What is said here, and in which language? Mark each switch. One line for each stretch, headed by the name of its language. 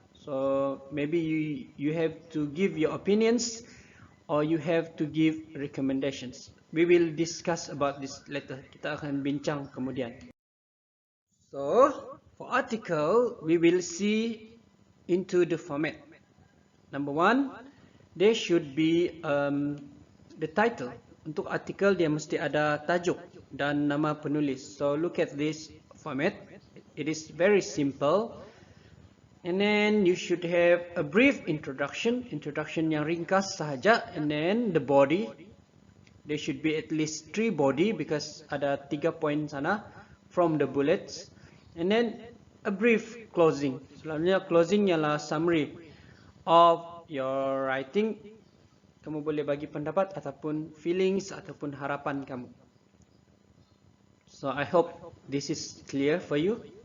English: So maybe you have to give your opinions or you have to give recommendations. We will discuss about this later.
Malay: Kita akan bincang kemudian.
English: So for article, we will see into the format. Number 1, there should be the title.
Malay: Untuk artikel dia mesti ada tajuk dan nama penulis.
English: So look at this format. It is very simple. And then you should have a brief introduction
Malay: yang ringkas sahaja,
English: and then the body. There should be at least 3 body because
Malay: ada 3 poin sana
English: from the bullets. And then a brief closing.
Malay: Selalunya
English: closing ialah summary of your writing.
Malay: Kamu boleh bagi pendapat ataupun feelings ataupun harapan kamu.
English: So I hope this is clear for you.